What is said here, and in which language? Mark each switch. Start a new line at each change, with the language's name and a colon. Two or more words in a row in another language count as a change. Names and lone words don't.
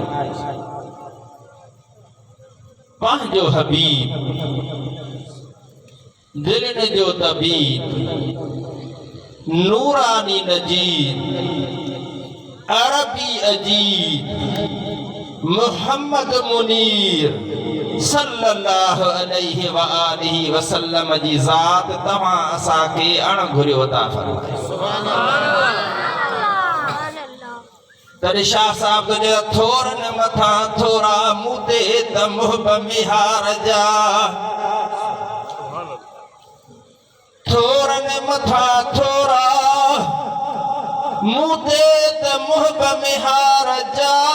Sindhi: पंहिंजो हबीब दिलनि जो तबीब नूरानी नजीर अरबी अजीब मोहम्मद मुनीर
Arabic: صلى الله عليه وآله وسلم
Sindhi: जी ज़ात तव्हां असांखे अणघुरियो अता फरमाए।
Arabic: سبحان الله.
Sindhi: तॾहिं शाह साहब तुंहिंजे थोरनि मथां थोरा मूते त मुहब मिहार जा थोरनि मथां थोरा मूते त मुहब मिहार जा